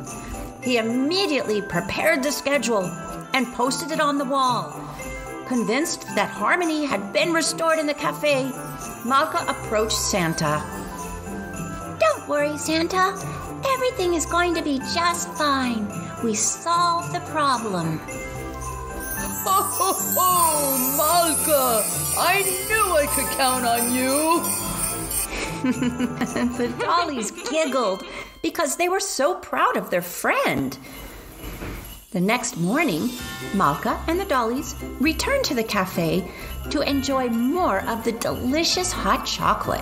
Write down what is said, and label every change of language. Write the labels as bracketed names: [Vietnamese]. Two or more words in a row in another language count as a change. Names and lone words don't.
[English] He immediately prepared the schedule and posted it on the wall. Convinced that harmony had been restored in the cafe, Malkah approached Santa. Don't worry, Santa. Everything is going to be just fine. We solved the problem. Ho, ho, ho, Malkah! I knew I could count on you! The Dollies giggled because they were so proud of their friend. The next morning, Malkah and the Dollies returned to the cafe to enjoy more of the delicious hot chocolate.